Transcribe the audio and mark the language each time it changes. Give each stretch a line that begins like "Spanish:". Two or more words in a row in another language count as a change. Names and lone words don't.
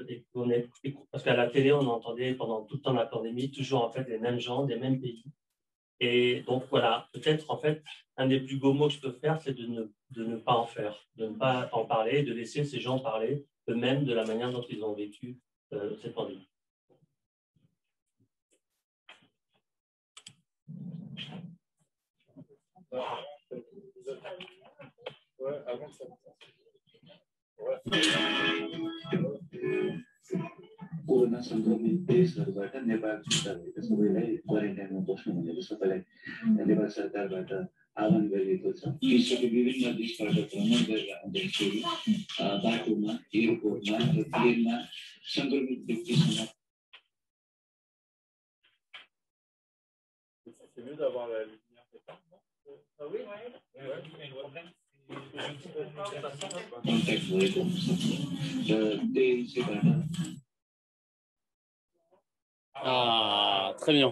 French: Parce qu'à la télé, on entendait pendant tout le temps de la pandémie toujours en fait les mêmes gens, des mêmes pays. Et donc voilà, peut-être en fait, un des plus beaux mots que je peux faire, c'est de ne pas en faire, de ne pas en parler, de laisser ces gens parler eux-mêmes de la manière dont ils ont vécu cette pandémie.
Nepali: कोरोना संक्रमित देशहरूबाट नेपाल फिर्ता भएका सबैलाई क्वारेन्टाइनमा बस्नु भनेर सबैलाई नेपाल सरकारबाट आह्वान गरिएको छ। विश्वको विभिन्न देशबाट भ्रमण गरेर आउँदाखेरि बाटोमा, एयरपोर्टमा र प्लेनमा संक्रमित व्यक्तिसँग
French: C'est mieux d'avoir la lumière éteinte, non? Oui,
Nepali: कन्ट्याक्ट भएको हुनसक्छ र त्यही विषयबाट
French: très bien.